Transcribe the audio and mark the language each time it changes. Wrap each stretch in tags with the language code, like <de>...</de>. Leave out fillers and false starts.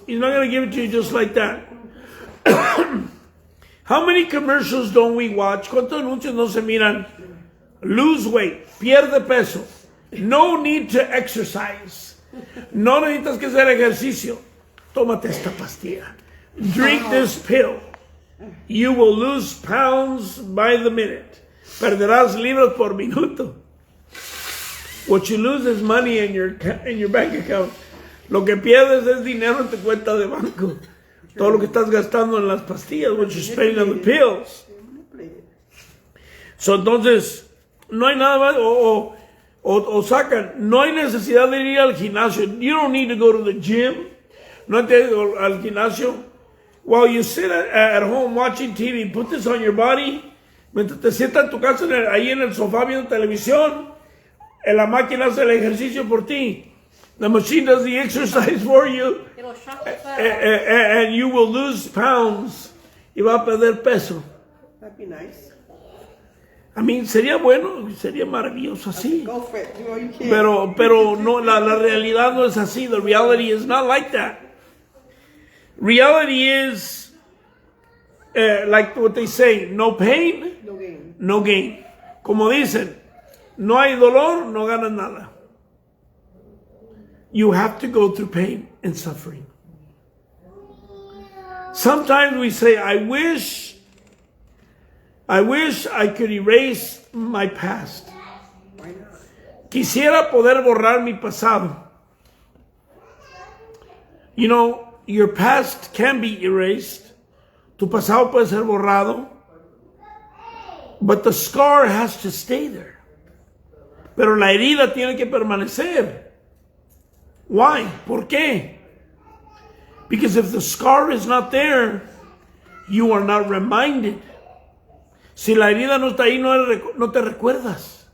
<en>He's not going to give it to you just like that. How many commercials don't we watch?</en> <es>¿Cuántos anuncios no se miran?</es> <en>Lose weight,</en> <es>pierde peso.</es> <en>No need to exercise.</en> <es>No necesitas que hacer ejercicio. Tómate esta pastilla.</es> <en>Drink this pill. You will lose pounds by the minute.</en> <es>Perderás libras por minuto.</es> <en>What you lose is money in your bank account.</en> <es>Lo que pierdes es dinero en tu cuenta de banco. Todo lo que estás gastando en las pastillas,</es> <en>what you're spending on the pills.</en> <es>So, entonces, no hay nada más, o sacan, no hay necesidad de ir al gimnasio.</es> <en>You don't need to go to the gym.</en> <es>No hay que ir al gimnasio.</es> <en>While you sit at home watching TV, put this on your body.</en> <es>Mientras te sientas en tu casa, ahí en el sofá viendo televisión, en la máquina hace el ejercicio por ti.</es> <en>The machine does the exercise for you. And you will lose pounds.</en> <es>Y va a perder peso.</es> <en>That'd be nice. I mean,</en> <es>sería bueno, sería maravilloso así.</es> <en>Go for it. Do all you can.</en> <es>Pero no, la realidad no es así.</es> <en>The reality is not like that. Reality is, like what they say, no pain, No game. no gain.</en> <es>Como dicen, no hay dolor, no ganas nada.</es> <en>You have to go through pain and suffering. Sometimes we say, I wish I could erase my past. Why not?</en> <es>Quisiera poder borrar mi pasado.</es> <en>You know, your past can be erased.</en> <es>Tu pasado puede ser borrado.</es> <en>But the scar has to stay there.</en> <es>Pero la herida tiene que permanecer.</es> <en>Why?</en> <es>¿Por qué?</es> <en>Because if the scar is not there, you are not reminded.</en> <es>Si la herida no está ahí, no te recuerdas.</es>